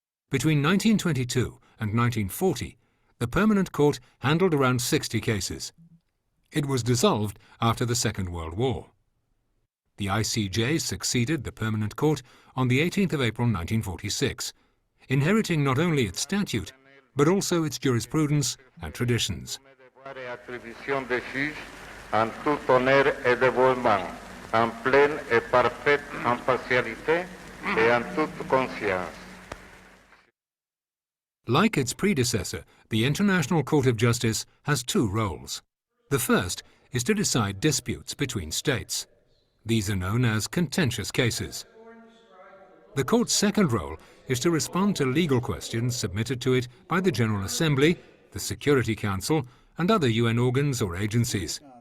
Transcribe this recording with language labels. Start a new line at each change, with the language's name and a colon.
English: Between 1922 and 1940, the Permanent Court handled around 60 cases. It was dissolved after the Second World War. The ICJ succeeded the Permanent Court on the 18th of April 1946, inheriting not only its statute, but also its jurisprudence and traditions.
French: Attribution des juges en tout honneur et dévouement, en pleine et parfaite impartialité et en toute conscience.
English: Like its predecessor, the International Court of Justice has two roles. The first is to decide disputes between states. These are known as contentious cases. The court's second role is to respond to legal questions submitted to it by the General Assembly, the Security Council, and other UN organs or agencies.